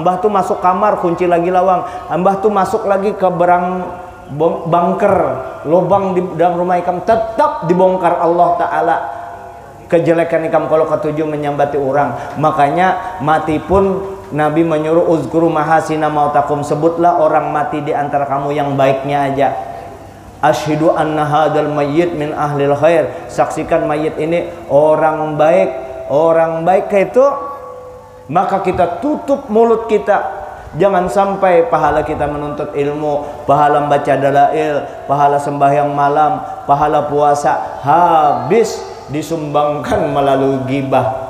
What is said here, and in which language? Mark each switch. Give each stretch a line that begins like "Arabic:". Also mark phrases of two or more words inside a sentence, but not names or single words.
Banjar: Mbah tuh masuk kamar, kunci lagi lawang. Mbah tuh masuk lagi ke bunker, lubang di dalam rumah ikam, tetap dibongkar Allah Ta'ala kejelekan ikam kalau ketujuh menyambati orang. Makanya mati pun Nabi menyuruh
Arabic: uzkuru mahasina mautakum,
Banjar: sebutlah orang mati di antara kamu yang baiknya aja.
Arabic: Asyhadu anna hadal mayyit min ahlil khair,
Banjar: saksikan mayit ini orang baik. Orang baik itu maka kita tutup mulut kita. Jangan sampai pahala kita menuntut ilmu, pahala baca dalail, pahala sembahyang malam, pahala puasa habis disumbangkan melalui gibah.